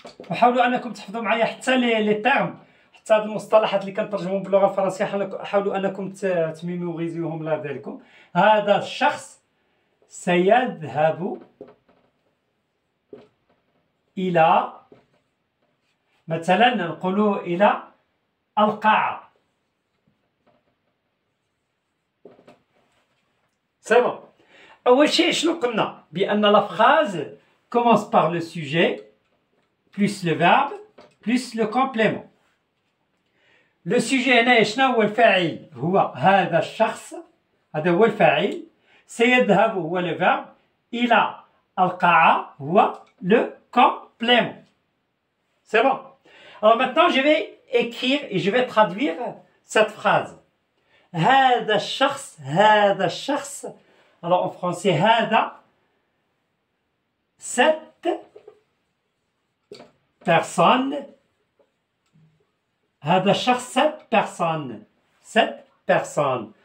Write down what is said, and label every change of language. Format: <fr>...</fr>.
<ar>وحاولوا انكم تحفظوا معايا حتى لي تيرم حتى هاد المصطلحات اللي كنترجمهم باللغه الفرنسيه حاولوا انكم تميموريزيوهم الله يرضي عليكم. هذا الشخص سيذهب الى مثلا نقولوا الى القاعه.</ar> <fr>C'est bon.</fr> <ar>أول شيء شنو قلنا؟ بأن</ar> <fr>la phrase commence par le sujet plus le verbe plus le complément.</fr> <ar>Le sujet هنا شنو هو الفاعل؟ هو هذا الشخص. هذا هو الفاعل. سيذهب هو le verbe. إلى القاعة هو le complément.</ar> <fr>C'est bon. Alors maintenant je vais écrire et je vais traduire cette phrase.</fr> <ar>هذا الشخص.</ar> <fr>Alors en français هذا cette personne.</fr> <ar>هذا الشخص</ar> <fr>cette personne.</fr>